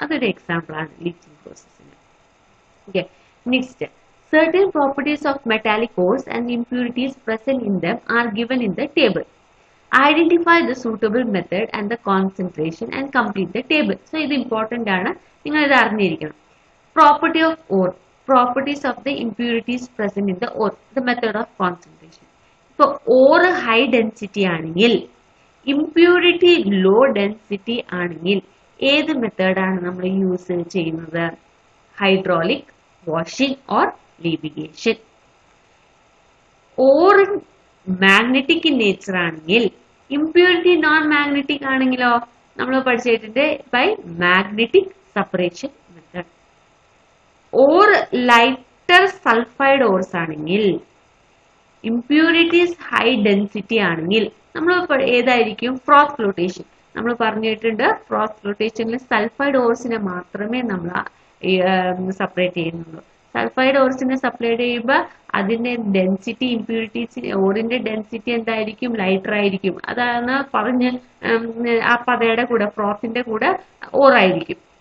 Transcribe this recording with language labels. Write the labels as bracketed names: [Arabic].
[Malayalam] അതൊരു എക്സാമ്പിൾ ആണ് leaching പ്രോസസ്സിന്. [English] Okay. Next, certain properties of metallic ores and impurities present in them are given in the table. Identify the suitable method and the concentration and complete the table. [Malayalam] So, ഇത് important ആണ്, നിങ്ങൾ ഇത് അറിഞ്ഞിരിക്കണം. [English] Property of ore, properties of the impurities present in the ore, the method of concentration. [Malayalam] ഇപ്പോൾ [English] ore high density [Malayalam] ആണെങ്കിൽ, [English] impurity low density [Malayalam] ആണെങ്കിൽ ഏത് മെത്തേഡാണ് നമ്മൾ യൂസ് ചെയ്യുന്നത്? [English] Hydraulic, washing or leviation. Ore magnetic in nature [Malayalam] ആണെങ്കിൽ, impurity non magnetic ആണെങ്കിലോ നമ്മൾ പഠിച്ചിട്ടുണ്ട് [English] by magnetic separation method. Ore lighter sulfide ores [Malayalam] ആണെങ്കിൽ, impurities high density ആണെങ്കിൽ നമ്മൾ ഏതായിരിക്കും? [English] froth flotation. [Malayalam] നമ്മൾ പറഞ്ഞിട്ടുണ്ട് froth flotationൽ സൾഫൈഡ് ഓർസിനെ മാത്രമേ നമ്മൾ സെപ്പറേറ്റ് ചെയ്യുന്നുള്ളൂ. സൾഫൈഡ് ഓർസിനെ സെപ്പറേറ്റ് ചെയ്യുമ്പോൾ അതിന്റെ ഡെൻസിറ്റി ഇംപ്യൂരിറ്റീസ് ഓറിന്റെ ഡെൻസിറ്റി എന്തായിരിക്കും? ലൈറ്റർ ആയിരിക്കും. അതാണ് പറഞ്ഞ് ആ പതയുടെ കൂടെ ഫ്രോത്തിന്റെ കൂടെ ഓറായിരിക്കും.